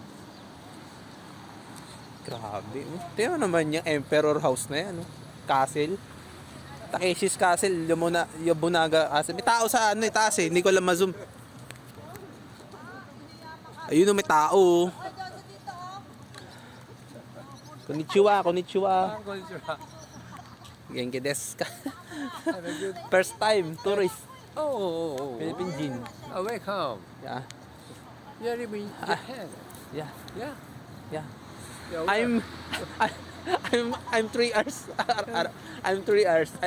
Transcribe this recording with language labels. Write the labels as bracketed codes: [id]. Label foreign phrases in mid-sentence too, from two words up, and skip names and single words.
[tl] Grabe, no? Tingnan mo naman yung Emperor House na yan, no? Castle. Takeshi's Castle, Yabunaga Castle. May tao sa ano, itaas eh. Hindi ko lang ma-zoom. Ayun, no, may tao. [ja] こんにちは、こんにちは. 元気ですか? [en] First time, tourist. Oh, Philippine Jin. welcome. Yeah. You live in Japan? Yeah. Yeah. Yeah. Yeah, I'm 3 hours. I'm 3 hours.